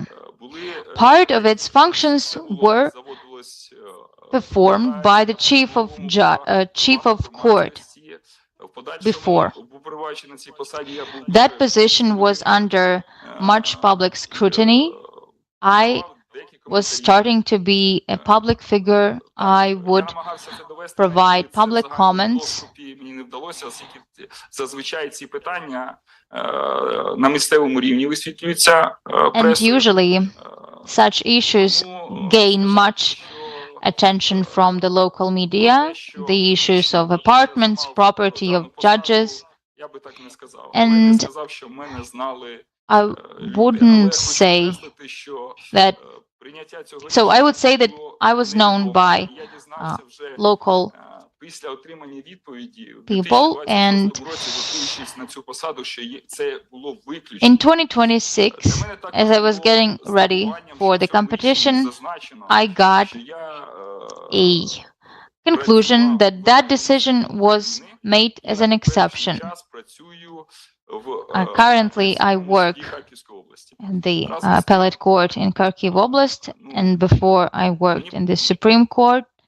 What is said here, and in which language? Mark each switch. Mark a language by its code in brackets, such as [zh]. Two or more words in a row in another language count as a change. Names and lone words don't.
[en] Part of its functions were performed by the chief of court. before. That position was under much public scrutiny. I was starting to be a public figure. I would provide public comments. [uk] Мені не вдалося, оскільки зазвичай ці питання на місцевому рівні висвітлюються [en] And [uk] пресою. [en] usually such issues gain much attention from the local media, the issues of apartments, property of judges. [uk] Я би так не сказав. [en] And [uk] Я не сказав, що мене знали [en] I [uk] люди. Але [en] wouldn't [uk] хочу [en] say [uk] підкреслити, що [en] that. [uk] прийняття цього [en] So I would say that [uk] було [en] I was known [uk] невідомо. [en] by [uk] Я дізнався вже [en] local [uk] після отримання відповіді в [en] people, [uk] 2026 [en] and [uk] році, готуючись на цю посаду, що це було виключно. [en] in 2026, as I was getting ready for the competition, I got a conclusion that that decision was made as an exception. Currently, I work in the appellate court in Kharkiv Oblast, and before I worked in the Supreme Court.